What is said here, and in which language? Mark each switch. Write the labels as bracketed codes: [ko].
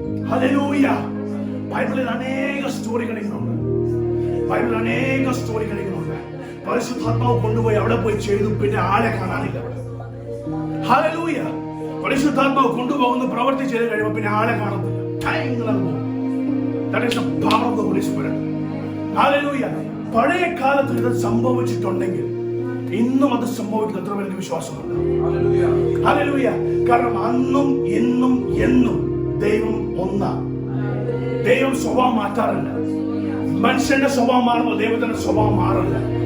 [ml] Hallelujah. ബൈബിളിൽ അനേക സ്റ്റോറികൾ ഇങ്ങനെയുണ്ട്. ബൈബിളിൽ അനേക സ്റ്റോറികൾ ഇങ്ങനെയുണ്ട്. പരിശുദ്ധാത്മാവ് കൊണ്ടുപോയി അവിടെ പോയി ചെയ്തു, പിന്നെ ആളെ കാണാനില്ല. ഹല്ലേലൂയ. പരിശുദ്ധാത്മാവ് കൊണ്ടുപോകുന്ന പ്രവൃത്തി ചെയ്ത് കഴിയുമ്പോൾ പിന്നെ ആളെ കാണുന്നില്ല. [en] That is the power of the Holy Spirit. Hallelujah. [ml] പഴയ കാലത്ത് ഇത് സംഭവിച്ചിട്ടുണ്ടെങ്കിൽ ഇന്നും അത് സംഭവിക്കുന്ന എത്ര പേർക്ക് വിശ്വാസമുണ്ട്? ഹല്ലേലൂയ. കാരണം അന്നും ഇന്നും എന്നും ദൈവം ഒന്നാണ്. ദൈവം സ്വഭാവം മാറ്റാറില്ല. മനുഷ്യന്റെ സ്വഭാവം മാറുമ്പോൾ ദൈവത്തിന്റെ സ്വഭാവം മാറില്ല.